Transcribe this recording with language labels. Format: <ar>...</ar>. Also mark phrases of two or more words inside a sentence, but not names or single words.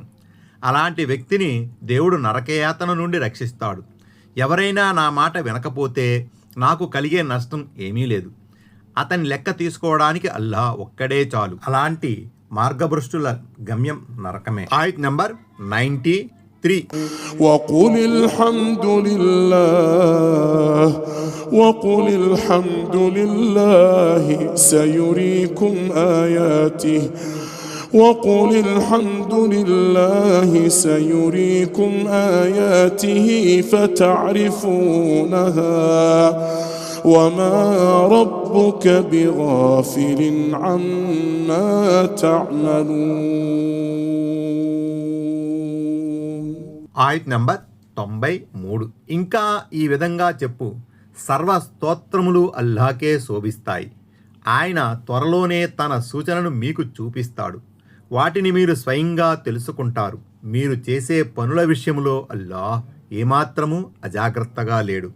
<te>అలాంటి వ్యక్తిని దేవుడు నరకయాతన నుండి రక్షిస్తాడు. ఎవరైనా నా మాట వినకపోతే నాకు కలిగే నష్టం ఏమీ లేదు. అతని లెక్క తీసుకోవడానికి అల్లాహ్ ఒక్కడే చాలు. అలాంటి మార్గభ్రష్టుల గమ్యం నరకమే. ఆయత్ నంబర్ 93.</te> <ar>وقل الحمد لله سيريكم آياته وقل الحمد لله سيريكم آياته فتعرفونها وما ربك بغافل عما تعملون.</ar> <te>ఆయత్ నంబర్ 93. ఇంకా ఈ విధంగా చెప్పు, సర్వ స్తోత్రములు అల్లాకే శోభిస్తాయి. ఆయన త్వరలోనే తన సూచనను మీకు చూపిస్తాడు. వాటిని మీరు స్వయంగా తెలుసుకుంటారు. మీరు చేసే పనుల విషయంలో అల్లాహ్ ఏమాత్రము అజాగ్రత్తగా లేడు.</te>